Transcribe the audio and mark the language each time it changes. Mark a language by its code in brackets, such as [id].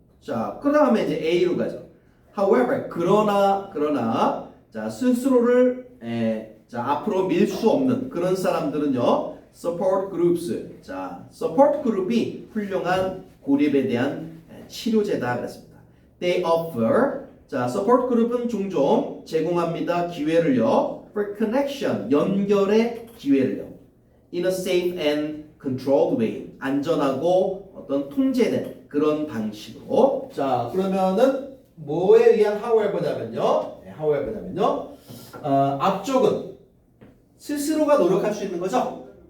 [ko] 자, 그 다음에 이제 A로 가죠. However, 그러나 자 스스로를 자 앞으로 밀 수 없는 그런 사람들은요. [en] Support groups. [ko] 자, support group이 훌륭한 고립에 대한 치료제다 그랬습니다. [en] They offer. [ko] 자, support group은 종종 제공합니다. 기회를요. [en] For connection. [ko] 연결의 기회를요. [en] In a safe and controlled way. [ko] 안전하고 어떤 통제된 그런 방식으로. 자, 그러면은 뭐에 의한 however냐면요. 앞쪽은 스스로가 노력할 수 있는 거죠.